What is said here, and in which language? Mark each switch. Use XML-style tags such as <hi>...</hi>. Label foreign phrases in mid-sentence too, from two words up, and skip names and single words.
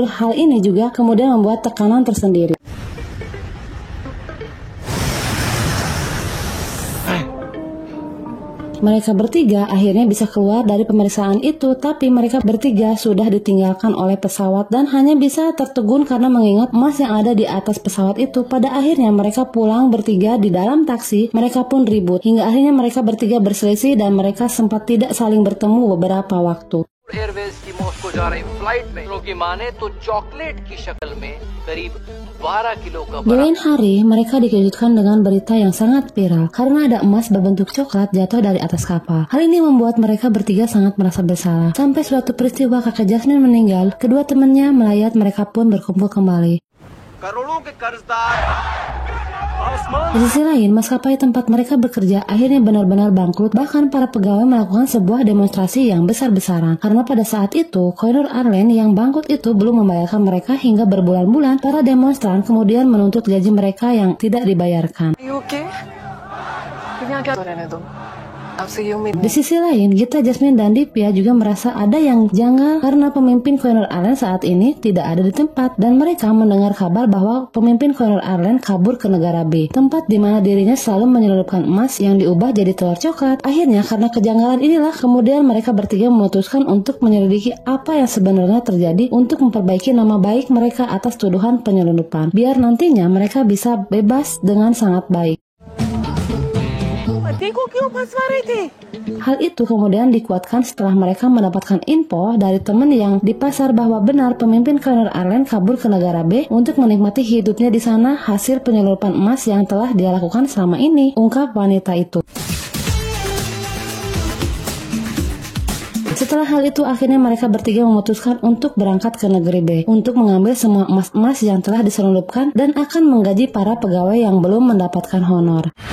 <id>Hal ini juga kemudian membuat tekanan tersendiri. Mereka bertiga akhirnya bisa keluar dari pemeriksaan itu, tapi mereka bertiga sudah ditinggalkan oleh pesawat dan hanya bisa tertegun karena mengingat emas yang ada di atas pesawat itu. Pada akhirnya mereka pulang bertiga di dalam taksi, mereka pun ribut. Hingga akhirnya mereka bertiga berselisih dan mereka sempat tidak saling bertemu beberapa waktu.</id> <hi>एयरवेज की मॉस्को जा रही फ्लाइट में की माने तो चॉकलेट की शक्ल में करीब 12 किलो का</hi> <id>Di lain hari, mereka dikejutkan dengan berita yang sangat viral karena ada emas berbentuk coklat jatuh dari atas kapal. Hal ini membuat mereka bertiga sangat merasa bersalah. Sampai suatu peristiwa kakak Jasmine meninggal, kedua temannya melayat, mereka pun berkumpul kembali.</id> <hi>करोड़ों के कर्जदार</hi> <id>Di sisi lain, maskapai tempat mereka bekerja akhirnya benar-benar bangkrut. Bahkan para pegawai melakukan sebuah demonstrasi yang besar-besaran karena pada saat itu Koinur Airlines yang bangkrut itu belum membayarkan mereka hingga berbulan-bulan. Para demonstran kemudian menuntut gaji mereka yang tidak dibayarkan.</id> <en>You okay?</en> <hi>यहाँ क्या रहने दो आपसे ये उम्मीद</hi> <id>Di sisi lain, Gita, Jasmine, dan Divya juga merasa ada yang janggal karena pemimpin Koinur Airlines saat ini tidak ada di tempat dan mereka mendengar kabar bahwa pemimpin Koinur Airlines kabur ke negara B, tempat di mana dirinya selalu menyelundupkan emas yang diubah jadi telur coklat. Akhirnya karena kejanggalan inilah kemudian mereka bertiga memutuskan untuk menyelidiki apa yang sebenarnya terjadi untuk memperbaiki nama baik mereka atas tuduhan penyelundupan, biar nantinya mereka bisa bebas dengan sangat baik.</id> <hi>पति को क्यों फंसवा रही थी?</hi> <id>Hal itu kemudian dikuatkan setelah mereka mendapatkan info dari teman yang di pasar bahwa benar pemimpin Koinur Airlines kabur ke negara B untuk menikmati hidupnya di sana hasil penyelundupan emas yang telah dia lakukan selama ini, ungkap wanita itu. Setelah hal itu akhirnya mereka bertiga memutuskan untuk berangkat ke negeri B untuk mengambil semua emas-emas yang telah diselundupkan dan akan menggaji para pegawai yang belum mendapatkan honor.</id>